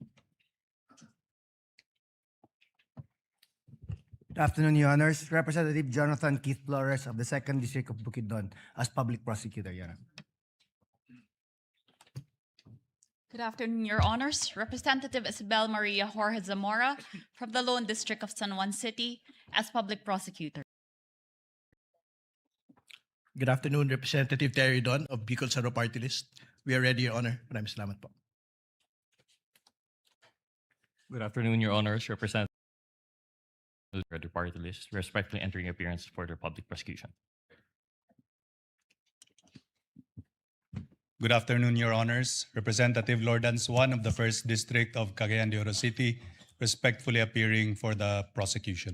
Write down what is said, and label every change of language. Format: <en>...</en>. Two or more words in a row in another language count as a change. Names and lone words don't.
<en>Good afternoon, Your Honors. Representative Jonathan Keith Flores of the 2nd District of Bukidnon as public prosecutor, Your Honor. Good afternoon, Your Honors. Representative Isabel Maria Jorge Zamora from the Lone District of San Juan City as public prosecutor. Good afternoon, Representative Terry Don of Bicol Saro Party List. We are ready, Your Honor.</en> <tl>Maraming salamat po.</tl> <en>Good afternoon, Your Honors. Representative of the Party List, respectfully entering appearance for the public prosecution. Good afternoon, Your Honors. Representative Lordans Swan of the 1st District of Cagayan de Oro City, respectfully appearing for the prosecution.</en>